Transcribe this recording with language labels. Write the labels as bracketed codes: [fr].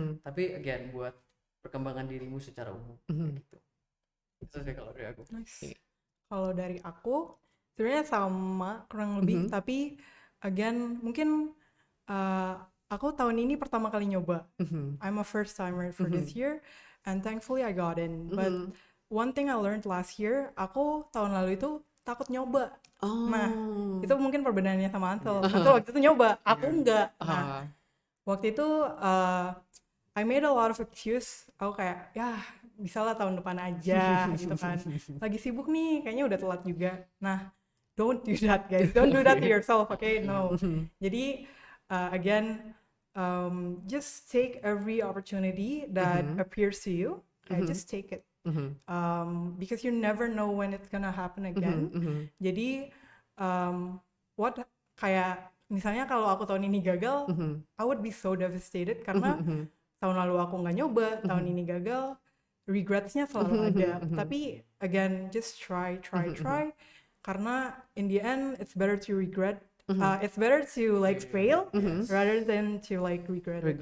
[id] Tapi again buat perkembangan dirimu secara umum gitu. Itu sih kalau dari aku. Kalau dari aku sebenarnya sama kurang lebih, tapi again mungkin aku tahun ini pertama kali nyoba. [en] I'm a first timer for this year, and thankfully I got in. But one thing I learned last year, [id] aku tahun lalu itu takut nyoba. Nah, itu mungkin perbedaannya sama Ansel. Ansel waktu itu nyoba, aku enggak. Nah, waktu itu [en] I made a lot of excuse. [id] Aku kayak, ya bisa lah tahun depan aja gitu kan. Lagi sibuk nih, kayaknya udah telat juga. [en] Nah, don't do that guys. Don't do that to yourself, okay? No. Jadi, again, just take every opportunity that appears to you. Just take it. Because you never know when it's gonna happen again. [id] Jadi kayak misalnya kalau aku tahun ini gagal, [en] I would be so devastated [id] karena tahun lalu aku nggak nyoba, tahun ini gagal, regretsnya selalu ada. Tapi [en] again, just try. [id] Karena [en] in the end, it's better to regret. It's better to like fail rather than to like regret.